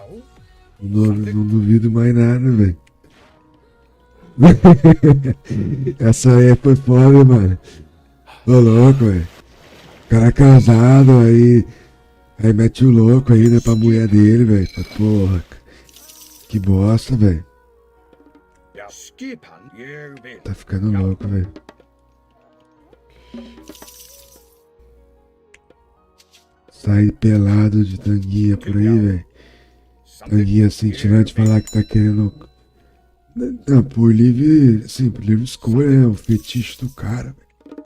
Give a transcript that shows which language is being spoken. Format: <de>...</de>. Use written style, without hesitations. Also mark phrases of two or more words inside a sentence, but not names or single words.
<pt>Não duvido mais nada, velho. Essa aí foi foda, mano. Tô louco, velho. O cara casado, aí mete o louco aí, né, pra mulher dele, velho. Porra, que bosta, velho.</pt> <is>Já. Skipan. Ég vil.</is> <pt>Tá ficando louco, velho. sair pelado de tanguinha por aí, velho. Tanguinha cintilante falar que tá querendo. Não, por livre. Sim, por livre escolha, é o fetiche do cara, velho.</pt>